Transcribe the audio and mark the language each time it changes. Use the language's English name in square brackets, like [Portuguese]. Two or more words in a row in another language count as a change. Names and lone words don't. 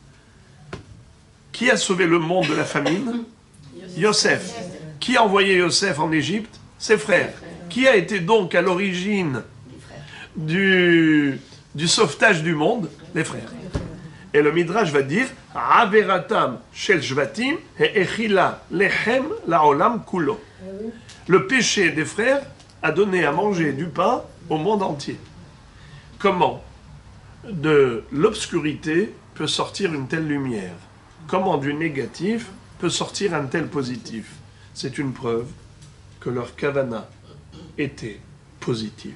[French] Qui a sauvé le monde de la famine? Yosef. Qui a envoyé Yosef en Égypte? Ses frères. Qui a été donc à l'origine du sauvetage du monde? Les frères. Et le Midrash va dire [Hebrew] עבירתם של שבטים האכילה לחם לעולם כולו. [French] Le péché des frères a donné à manger du pain au monde entier. Comment de l'obscurité peut sortir une telle lumière? Comment du négatif peut sortir un tel positif? C'est une preuve que leur kavana était positive.